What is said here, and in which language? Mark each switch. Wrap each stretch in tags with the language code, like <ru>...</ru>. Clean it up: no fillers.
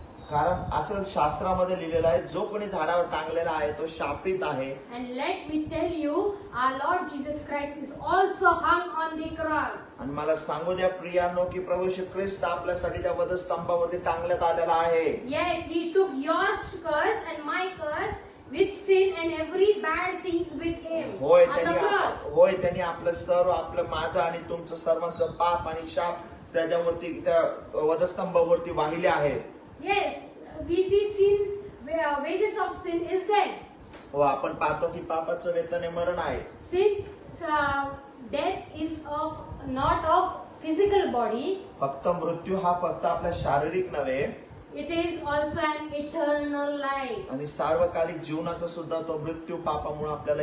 <mr>कारण असं शास्त्रामध्ये लिहिलेलं आहे, जो कोणी झाडावर टांगलेला आहे तो शापित आहे.</mr> <en>And let me tell you, our Lord Jesus Christ is also hung on the cross.</en> <mr>आणि मला सांगू द्या प्रियांनो की प्रभू येशू ख्रिस्त आपल्यासाठी त्या वधस्तंभावरती टांगण्यात आलेला आहे.</mr> <en>Yes, he took your curse and my curse with sin and every bad things with him on the cross.</en> <mr>त्यांनी आपलं सर्व माझं आणि तुमचं सर्वांचं पाप आणि शाप त्याच्यावरती त्या वधस्तंभावरती वाहिले आहेत.</mr> <en>Yes, we see sin, wages of sin is death.</en> <mr>हो, आपण पाहतो की पापाचं वेतन हे मरण आहे.</mr> <en>Sin, death is not of physical body.</en> <mr>फक्त मृत्यू हा फक्त आपल्या शारीरिक नव्हे,</mr> <en>It is also an eternal life.</en> <mr>आणि सार्वकालिक जीवनाचा सुद्धा तो मृत्यू पापामुळे आपल्याला</mr>